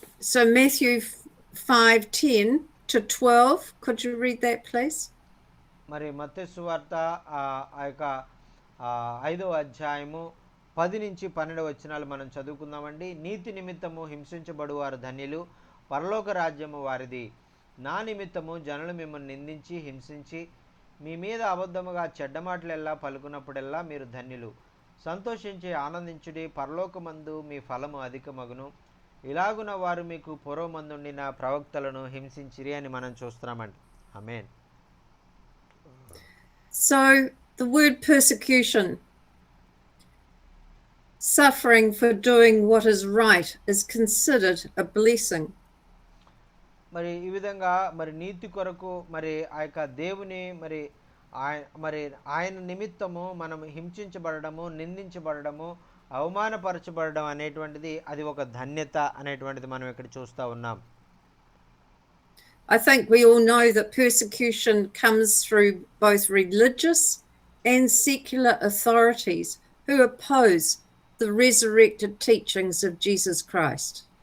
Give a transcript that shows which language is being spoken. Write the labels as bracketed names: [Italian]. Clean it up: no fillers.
[English] So Matthew 5:10-12, could you read that please? [Telugu] మరి మత్తయి సువార్త ఆ యొక్క 5వ అధ్యాయము 10 నుంచి 12 వచనాలు మనం చదువుకుందామండి. నీతి నిమిత్తము హింసించబడువారు ధన్యులు, పరలోక రాజ్యము వారిది. నా నిమిత్తము జనులు మిమ్మల్ని నిందించి హింసించి మీ మీద అబద్ధముగా చెడ్డ మాటలెల్లా పలుకున్నప్పుడెల్లా మీరు ధన్యులు. సంతోషించి ఆనందించుడి, పరలోకమందు మీ ఫలము అధికమగును. ఇలాగున వారు మీకు పూర్వమందుండిన ప్రవక్తలను హింసించిరి అని మనం చూస్తున్నామండి. ఆమేన్. [English] So the word persecution, suffering for doing what is right, is considered a blessing. [Telugu] మరి ఈ విధంగా మరి నీతి కొరకు మరి ఆ యొక్క దేవుని మరి మరి ఆయన నిమిత్తము మనం హింసించబడము, నిందించబడము, అవమానపరచబడడం అనేటువంటిది అది ఒక ధన్యత అనేటువంటిది మనం ఇక్కడ చూస్తూ ఉన్నాం. [English] I think we all know that persecution comes through both religious and secular authorities who oppose the resurrected teachings of Jesus Christ.